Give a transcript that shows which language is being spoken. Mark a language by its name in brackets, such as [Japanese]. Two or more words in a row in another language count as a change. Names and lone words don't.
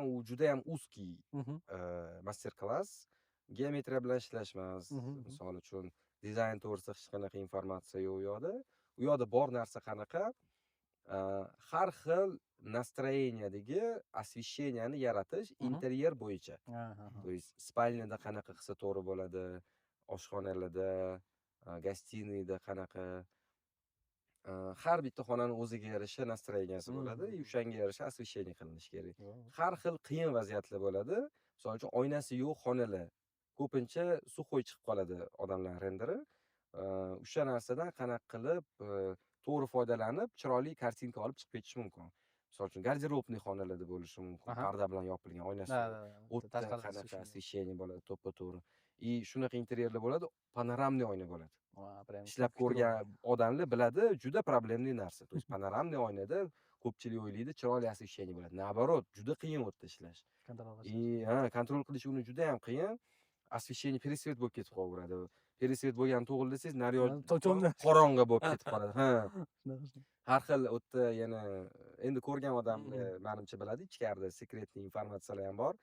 [Uzbek] U juda ham [Russian] узкий master klass. [Uzbek] Geometriya bilan ishlashmas. Misol uchun dizayn to'g'risida hech qanaqa informatsiya yo'q u yoqda. U yoqda bor narsa qanaqa? Har xil [Russian] настроениядagi освещениyani [Uzbek] yaratish interyer bo'yicha. [Russian] То есть [Uzbek] spalnyada qanaqa qilsa to'g'ri bo'ladi, oshxonalarda, gostiniyda qanaqa har bitta xonani o'ziga yarasha настроенияsi bo'ladi, o'shanga yarasha освещение qilinishi kerak. Har xil qiyin vaziyatlar bo'ladi. Misol uchun oynasi yo'q xonalar ko'pincha suxoy chiqib qoladi odamlar renderi. O'sha narsadan qanaqa qilib to'g'ri foydalanib, chiroyli kartinka olib chiqib ketish mumkin. Misol uchun garderobniy xonalarda bo'lishi mumkin. Parda bilan yopilgan oynasi. O'tda qanaqa освещение bo'ladi, to'ppa-to'g'ri. Shunaqa interyerlar bo'ladi, panoramniy oyna bo'ladi. Ishlab ko'rgan odamlar biladi, juda problemli narsa. [Russian] То есть [Uzbek] panoramniy oynada ko'pchilik o'ylaydi, chiroyli освещение bo'ladi. Nabarot, juda qiyin o'tda ishlash. Kontrol qilish uni juda ham qiyin. [Russian] Освещение пересвет [Uzbek] bo'lib ketib qolaveradi. Пересвет bo'lgan to'g'rilasangiz, naryoq qorong'i bo'lib ketib qoladi. Har xil o'tda yana endi ko'rgan odamlar menimcha biladi, ichkarida sekretniy informatsiyalar ham bor.